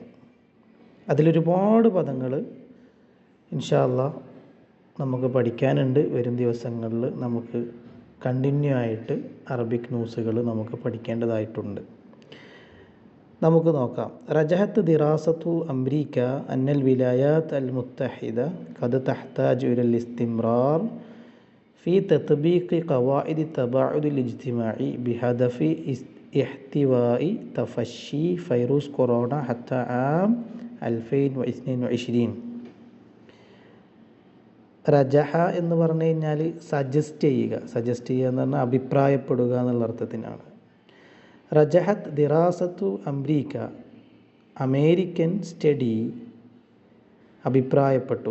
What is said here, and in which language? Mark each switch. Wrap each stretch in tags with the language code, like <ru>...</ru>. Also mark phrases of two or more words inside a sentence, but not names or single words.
<ml>അതിലൊരുപാട് പദങ്ങൾ</ml> <ar>إن شاء الله</ar> <ml>നമുക്ക് പഠിക്കാനുണ്ട്. വരും ദിവസങ്ങളിൽ നമുക്ക് കണ്ടിന്യൂ ആയിട്ട് അറബിക് ന്യൂസുകൾ നമുക്ക് പഠിക്കേണ്ടതായിട്ടുണ്ട്. നമുക്ക് നോക്കാം.</ml> <ar>رجحت دراسة أمريكية أن الولايات المتحدة قد تحتاج إلى الاستمرار في تطبيق قواعد التباعد الاجتماعي بهدف احتواء تفشي فيروس كورونا حتى عام 2022.</ar> <ml>റജഹ എന്ന് പറഞ്ഞു കഴിഞ്ഞാൽ സജസ്റ്റ് ചെയ്യുക എന്ന് പറഞ്ഞാൽ അഭിപ്രായപ്പെടുക എന്നുള്ള അർത്ഥത്തിനാണ്.</ml> <ar>رجحت دراسة أمريكية,</ar> <en>American study</en> <ml>അഭിപ്രായപ്പെട്ടു.</ml>